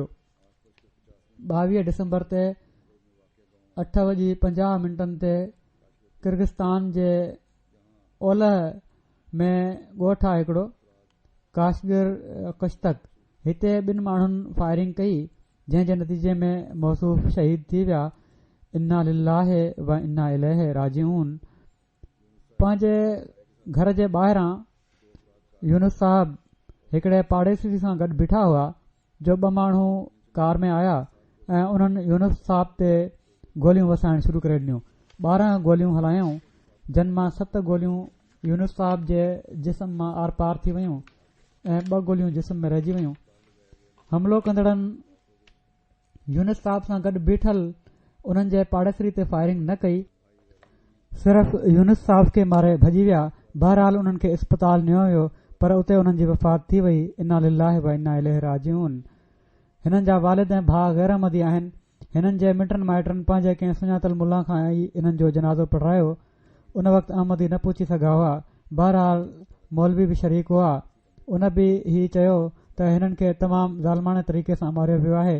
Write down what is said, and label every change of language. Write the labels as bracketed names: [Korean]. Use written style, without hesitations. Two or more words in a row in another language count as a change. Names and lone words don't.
[Sindhi] 22 डिसंबर ते 8:50 ते किर्गिस्तान जे ओलह में ॻोठ आहे हिकिड़ो काशगिर कश्तक, हिते ॿिनि माण्हुनि फायरिंग कई जंहिं जे नतीजे में मौसूफ़ शहीद थी विया। [Arabic] إنا لله وإنا إليه راجعون. [Sindhi] पंहिंजे घर जे ॿाहिरां यूनुस साहब हिकिड़े पाड़ेसी सां गॾु बीठा हुआ जो 2 माण्हू कार में आया ऐं उन्हनि यूनुस साहब ते गोलियूं वसाइण शुरू करे ॾिनियूं। 12 गोलियूं हलायूं जिन मां 7 गोलियूं यूनुस साहब जे जिस्म मां आर पार थी वियूं ऐं 2 गोलियूं जिस्म में रहिजी वियूं। हमलो कंदड़नि यूनुस साहब सां गॾु बीठल उन्हनि जे पाड़ेसरी ते फायरिंग न कई, सिर्फ़ यूनुस साहब खे मारे भॼी विया। बहरहाल उन्हनि खे अस्पताल नियो वियो पर उते उन्हनि जी वफ़ात थी वई। [Arabic] إنا لله وإنا إليه راجعون. [Sindhi] हिननि जा वालिद ऐं भाउ गैर अहमदी आहिनि। हिननि जे मिटनि माइटनि पंहिंजे कंहिं सुञातल मुल्ला खां ई इन्हनि जो जनाज़ो पढ़ायो। उन वक़्तु अहमदी न पहुची सघा हुआ। बहरहाल मौलवी बि शरीक हुआ। उन बि ही चयो त हिननि खे तमामु ज़ालमाने तरीक़े सां मारियो वियो आहे।